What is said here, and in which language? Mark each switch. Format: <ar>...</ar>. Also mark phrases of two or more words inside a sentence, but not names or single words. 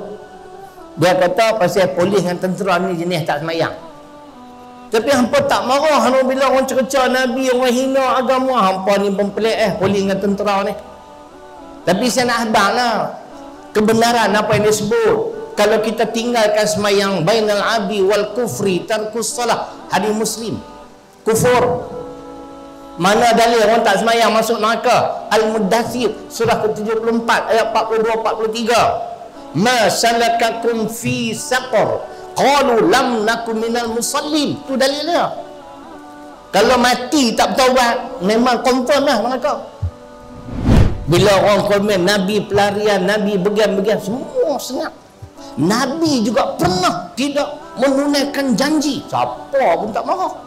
<ms>Dia kata pasal polis dengan tentera ni jenis tak semayang. Tapi hampa tak marah bila orang cerca Nabi, orang hina agama. Hampa ni pelik polis dengan tentera ni. Tapi saya nak hadanglah kebenaran apa yang disebut. Kalau kita tinggalkan semayang</ms> <ar>بين العبد والكفر ترك الصلاة,</ar> <ms>hadis Muslim, kufur. Mana dalil orang tak semayang masuk neraka? Al-Muddathir surah ke-74 ayat 42-43.</ms> <ar>ما سلككم في سقر قالوا لم نك من المصلين.</ar> <ms>Tu dalilnya. Kalau mati tak bertaubat memang confirm lah neraka. Bila orang komen Nabi pelarian, Nabi begian-begian, semua senyap. Nabi juga pernah tidak menunaikan janji. Siapa pun tak marah.</ms>